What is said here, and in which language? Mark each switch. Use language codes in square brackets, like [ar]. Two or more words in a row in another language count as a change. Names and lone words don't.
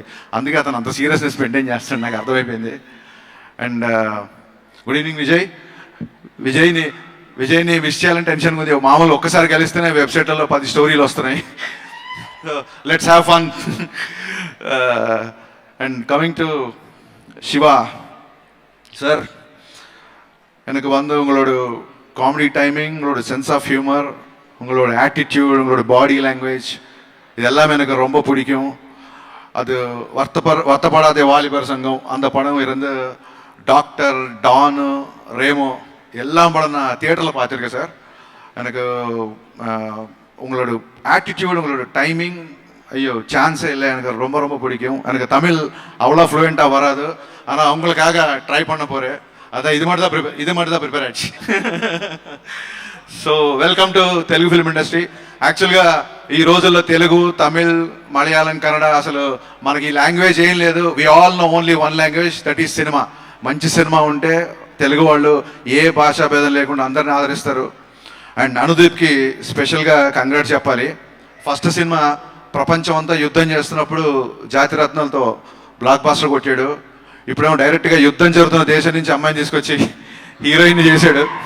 [te] అందుకే అతను అంత [en] seriousness maintain [te] చేస్తాడు, నాకు అర్థమైపోయింది. [en] and good evening [te] విజయ్. విజయ్ని మిస్ చేయాలని టెన్షన్ ఉంది. మామూలు ఒక్కసారి కలిస్తేనే వెబ్సైట్లలో 10 స్టోరీలు వస్తున్నాయి. [en] Let's have fun. and coming to [ta] శివ சார், எனக்கு உங்களோட [en] comedy timing, [ta] உங்களோட [en] sense of humour, [ta] உங்களோட ஆட்டிடியூட், உங்களோட [en] body language [ta] இதெல்லாம் எனக்கு ரொம்ப பிடிக்கும். அது வருத்தப்படாத வாலிபர் சங்கம் அந்த படம் இருந்து டாக்டர், டானு, ரேமோ எல்லாம் படம் நான் தியேட்டரில் பார்த்துருக்கேன் சார். எனக்கு உங்களோட ஆட்டிடியூட், உங்களோட டைமிங் ஐயோ சான்ஸே இல்லை, எனக்கு ரொம்ப ரொம்ப பிடிக்கும். எனக்கு தமிழ் அவ்வளோ ஃப்ளூயண்ட்டாக வராது, ஆனால் அவங்களுக்காக ட்ரை பண்ண போகிறேன். அதான் இது மட்டும் தான் ப்ரிப்பேர் ஆயிடுச்சு. [en] So welcome to Telugu film industry. [te] యాక్చువల్గా ఈ రోజుల్లో తెలుగు, తమిళ్, మలయాళం, కన్నడ అసలు మనకి లాంగ్వేజ్ ఏం లేదు. [en] We all know only one language, that is cinema. [te] మంచి సినిమా ఉంటే తెలుగు వాళ్ళు ఏ భాషా భేదం లేకుండా అందరిని ఆదరిస్తారు. అండ్ అనుదీప్కి [en] specially congrats [te] చెప్పాలి. ఫస్ట్ సినిమా ప్రపంచం అంతా యుద్ధం చేస్తున్నప్పుడు జాతిరత్నాలతో బ్లాక్ బాస్టర్ కొట్టాడు. ఇప్పుడేమో డైరెక్ట్గా యుద్ధం జరుగుతున్న దేశం నుంచి అమ్మాయిని తీసుకొచ్చి హీరోయిన్ చేశాడు.